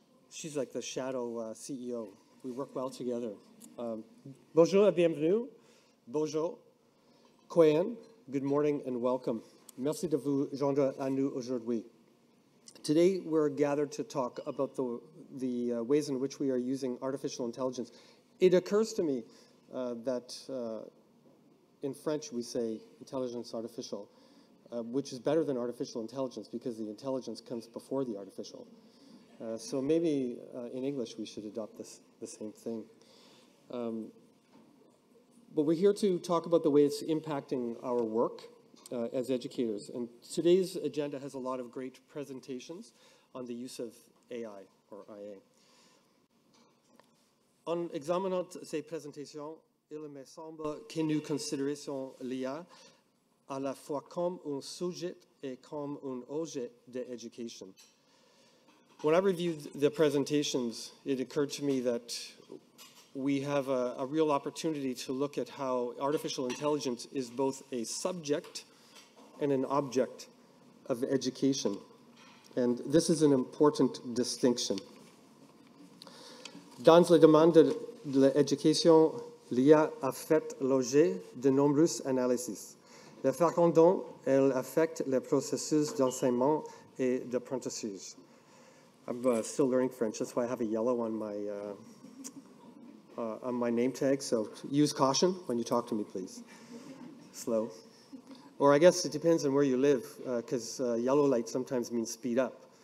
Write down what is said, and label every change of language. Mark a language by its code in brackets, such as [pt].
[en] She's like the shadow CEO. We work well together. [fr] Bonjour et bienvenue. Bonjour. [en] Koyan, good morning and welcome. [fr] Merci de vous joindre à nous aujourd'hui. [en] Today, we're gathered to talk about the ways in which we are using artificial intelligence. It occurs to me that in French, we say intelligence artificial, which is better than artificial intelligence because the intelligence comes before the artificial. So maybe in English, we should adopt the same thing. But we're here to talk about the way it's impacting our work as educators. And today's agenda has a lot of great presentations on the use of AI or IA. [fr] En examinant ces présentations, il me semble que nous considérons l'IA à la fois comme un sujet et comme un objet d'éducation. [en] When I reviewed the presentations, it occurred to me that we have a real opportunity to look at how artificial intelligence is both a subject and an object of education. And this is an important distinction. [fr] Dans le domaine de l'éducation, l'IA a fait l'objet de nombreuses analyses. La façon dont elle affecte les processus d'enseignement et d'apprentissage. [en] I'm still learning French, that's why I have a yellow on my name tag, so use caution when you talk to me, please. Slow. Or I guess it depends on where you live, because yellow light sometimes means speed up.